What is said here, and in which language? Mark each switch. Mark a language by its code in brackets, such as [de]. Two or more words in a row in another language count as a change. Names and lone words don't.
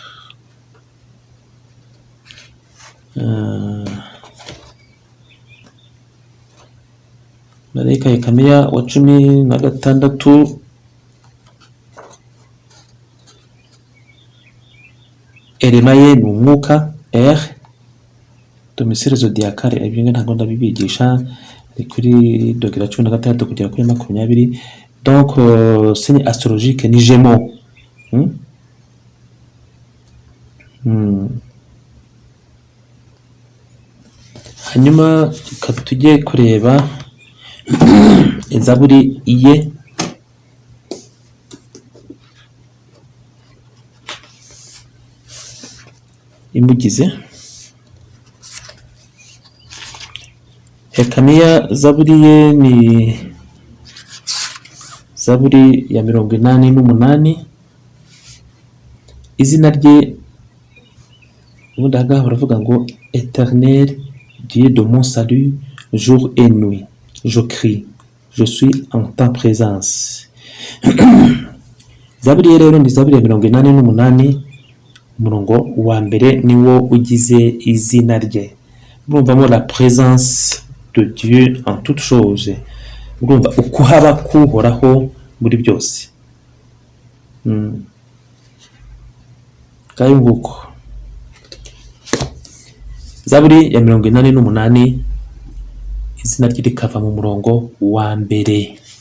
[rw] Marayika Hekaniya wa 16, elema ye ni umwuka, [fr] domicile zodiacale, [rw] ibyo ntabwo ndabibigisha, ni kuri dogera 16 kugera kuri 20. [fr] Donc signe astrologique ni Gémeaux. [rw] Hanyuma tujye kureba Zaburi ye, imugize. Hekaniya Zaburi ye ni Zaburi ya 88. Izina rye ubundi ahangaha baravuga ngo [fr] Éternel Dieu de mon salut, jour et nuit je crie, je suis en ta présence. [rw] Zaburi ye rero ni Zaburi ya 88, umurongo wa mbere niwo ugize izina rye. [fr] Murumvamo la présence de Dieu en toutes choses. [rw] Murumva ukuhaba k'uhoraho muri byose. Kayo nguko. Zaburi ya 88, izina rye rikava mu murongo wa mbere.